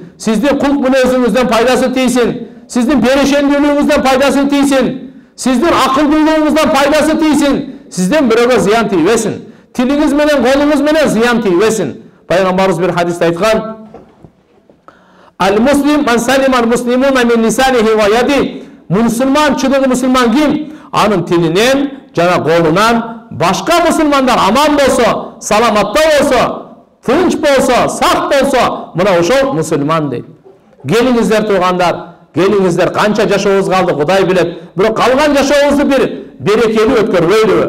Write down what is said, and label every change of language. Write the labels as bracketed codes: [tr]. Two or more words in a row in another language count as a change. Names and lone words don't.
[ky] Сиздин кулк мүнөзүңүздөн пайдасы тийсин. Сиздин берешендүүлүгүңүздөн пайдасы тийсин. Сиздин акылдуулугуңуздан пайдасы тийсин. Сизден бирөөгө зыян тийбесин. Тилиңиз менен, колуңуз менен зыян тийбесин. Пайгамбарыбыз бир хадисте айткан: [ar] "المسلم من سلم المسلمون من لسانه ويده." [ky] Мусулман, чыдыгы мусулман ким? Анын тилинен жана колунан башка мусулмандар аман болсо, саламатта болсо, тынч болсо, сак болсо, мына ошол мусулман дейт. Келиңиздер туугандар, келиңиздер, канча жашообуз калды Кудай билет. Бирок калган жашообузду бир берекелүү өткөрбөйлүбү?